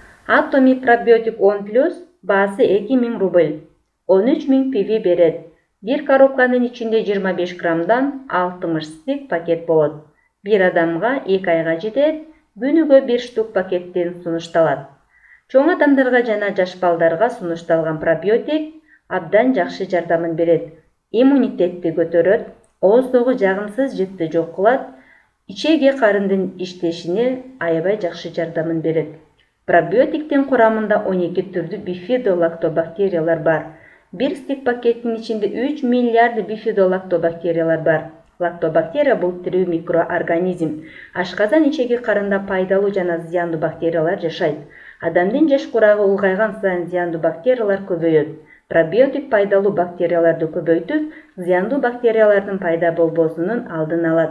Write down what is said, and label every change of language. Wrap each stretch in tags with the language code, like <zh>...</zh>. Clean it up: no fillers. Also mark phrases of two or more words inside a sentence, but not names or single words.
<ky>Atomic Probiotic 10+, baası 2000 rubl, 13.000 pv берет. Bir коробканын içinde 25 gramdan 60 стик пакет болот. Bir адамга 2 айга жетет, күнүгө 1 штук пакеттен сунушталат. Чоң адамдарга жана жаш балдарга сунушталган пробиотик абдан жакшы жардамын берет. Иммунитетти көтөрөт, ооздогу жагымсыз жытты жок кылат, ичеги карындын иштешине аябай жакшы жардамын берет. Пробиотиктин курамында 12 түрдүү бифидолактобактериялар бар. Bir стик пакеттин içinde 3 миллиард бифидолактобактериялар бар. Лактобактерия бул тирүү микроорганизм. Ашказан ичеги карында пайдалуу жана зыяндуу бактериялар жашайт. Адамдын жаш курагы улгайган сайын зыяндуу бактериялар көбөйөт. Пробиотик пайдалуу бактерияларды көбөйтүп, зыяндуу бактериялардын пайда болбосунун алдын алат.</ky>